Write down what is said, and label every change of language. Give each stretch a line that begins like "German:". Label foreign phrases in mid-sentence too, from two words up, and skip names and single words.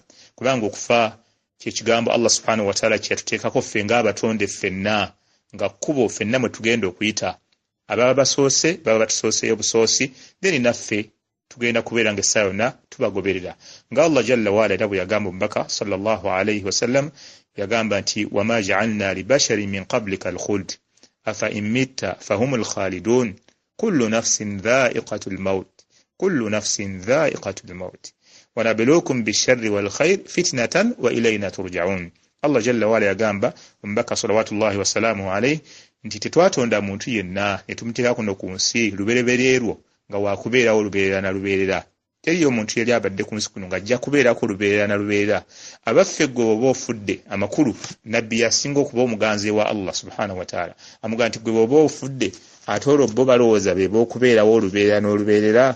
Ganda: Kubanga okufa kye kigambo Allah
Arabic: سبحانه وتعالى
Ganda: kye yatuteekako ffe ng'abatonde ffenna nga kkubo ffenna mwe tugenda okuyita. Ababa basoose baba batusooseyo busoosi, then naffe tugenda kubeera ng'essaawa yonna tubagoberera. Nga Allah
Arabic: جل وعلا
Ganda: era bwe yagamba omubaka
Arabic: صلى الله عليه وسلم
Ganda: yagamba nti
Arabic: وما جعلنا لبشر من قبلك الخلد أفإن مت فهم الخالدون كل نفس ذائقة الموت كل نفس ذائقة الموت ونبلوكم بالشر والخير فتنة وإلينا ترجعون.
Ganda: Allah
Arabic: جل وعلا
Ganda: yagamba omubaka
Arabic: صلوات الله وسلامه عليه
Ganda: nti tetwatonda muntu yenna ne tumuteeka kuno ku nsi luberebererwo nga waakubeerawo lubeerera na lubeerera. Teriyo omuntu yali abadde ku nsi kuno ng'ajja kubeerako lubeerera na lubeerera. Abaffe gwe bw'oba ofudde amakulu nabbi yasinga okuba omuganzi wa Allah
Arabic: سبحانه وتعالى
Ganda: amugaa nti gwe bw'oba ofudde ate olwo bo balowooza be b'okubeerawo olubeerera n'olubeerera.